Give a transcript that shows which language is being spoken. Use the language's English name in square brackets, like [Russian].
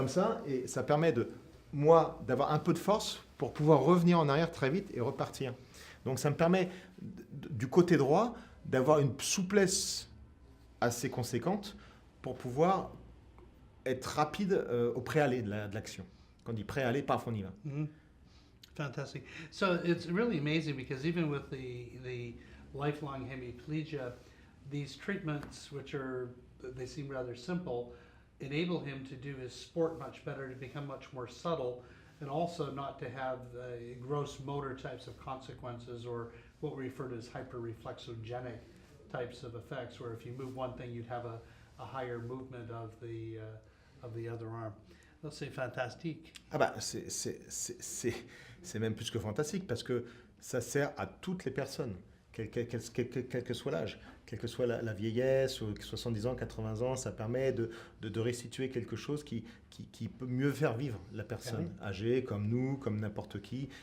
[French] Comme ça, et ça permet moi, d'avoir un peu de force pour pouvoir revenir en arrière très vite et repartir. Donc, ça me permet, du côté droit, d'avoir une souplesse assez conséquente pour pouvoir être rapide au préaller de l'action. Quand on dit préaller, paf, on y va. [English] Mhm. Fantastic. So it's really amazing because even with the lifelong hemiplegia, these treatments, they seem rather simple, enable him to do his sport much better, to become much more subtle, and also not to have the gross motor types of consequences or what we refer to as hyperreflexogenic types of effects, where if you move one thing, you'd have a higher movement of the other arm. [French] Ça, c'est fantastique. C'est même plus que fantastique parce que ça sert à toutes les personnes, quel que soit l'âge, quelle que soit la vieillesse, ou 70 ans, 80 ans, ça permet de restituer quelque chose qui peut mieux faire vivre la personne âgée, comme nous, comme n'importe qui.